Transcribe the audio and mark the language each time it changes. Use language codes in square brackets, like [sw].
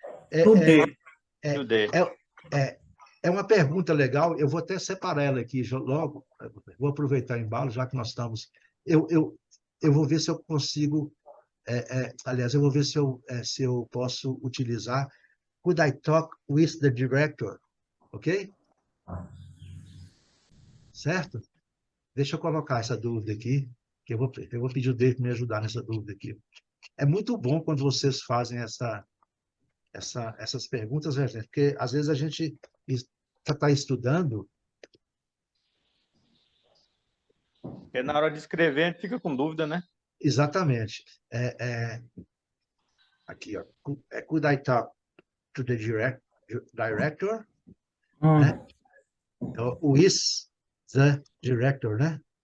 [pt] É, Poder. é, [en] Today. [pt] é, é, é uma pergunta legal, eu vou até separar ela aqui logo, vou aproveitar o embalo, já que nós estamos. Eu, eu, eu vou ver se eu consigo, aliás, eu vou ver se eu posso utilizar. [en] Could I talk with the director? [pt] Ok? Certo? Deixa eu colocar essa dúvida aqui, que eu vou pedir o Dave para me ajudar nessa dúvida aqui. É muito bom quando vocês fazem essas perguntas, né, gente? Porque às vezes a gente está estudando. Porque na hora de escrever a gente fica com dúvida, né? Exatamente. Aqui, ó. [en] Could I talk to the director? [pt] Né? Hum. [en] Então, who is the director, né?